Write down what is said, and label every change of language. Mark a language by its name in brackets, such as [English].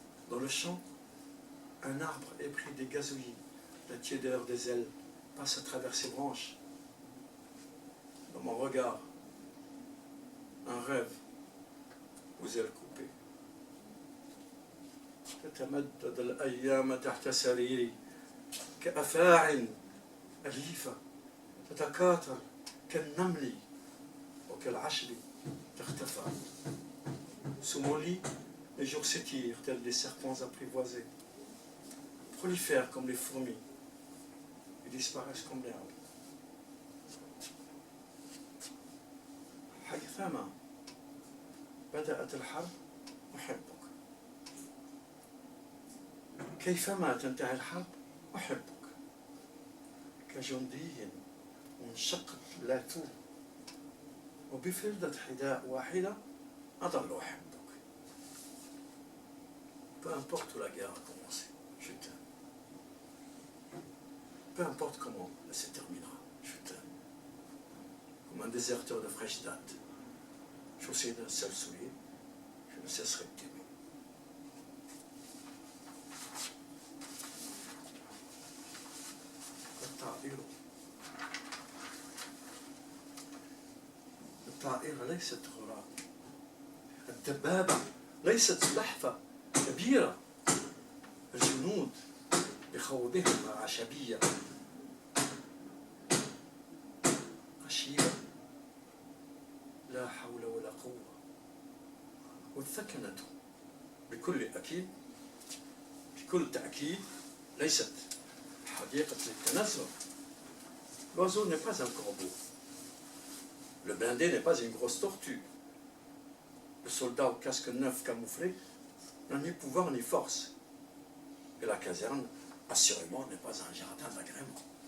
[French] Dans le champ, un arbre épris des gazouillis. La tiédeur des ailes passe à travers ses branches. Dans mon regard, un rêve aux ailes coupées. [Arabic] تتمدد الأيام تحت سريري كأفاعي أليفة تتكاثر كالنمل وكالعشب تختفى. [French] Sous mon lit, les jours s'étirent tels des serpents apprivoisés, prolifèrent comme les fourmis et disparaissent comme l'herbe. [Arabic] حيثما بدأت الحرب أحبك. كيفما تنتهي الحرب أحبك. كجندي منشقة لا توب وبفردة حذاء واحدة أظل أحبك. [French] Peu importe où la guerre a commencé, je t'aime. Peu importe comment elle se terminera, je t'aime. Comme un déserteur de fraîche date, chaussé d'un seul soulier, je ne cesserai de t'aimer. [Arabic] الطائرة ليست غراب. الدبابة ليست سلحفة كبيرة. الجنود بخوضهم عشبية غشيمة لا حول ولا قوة. والثكنة بكل تأكيد ليست حديقة للتنزه. [French] L'oiseau n'est pas un corbeau. Le blindé n'est pas une grosse tortue. Le soldat au casque neuf camouflé n'a ni pouvoir ni force. Et la caserne, assurément, n'est pas un jardin d'agrément.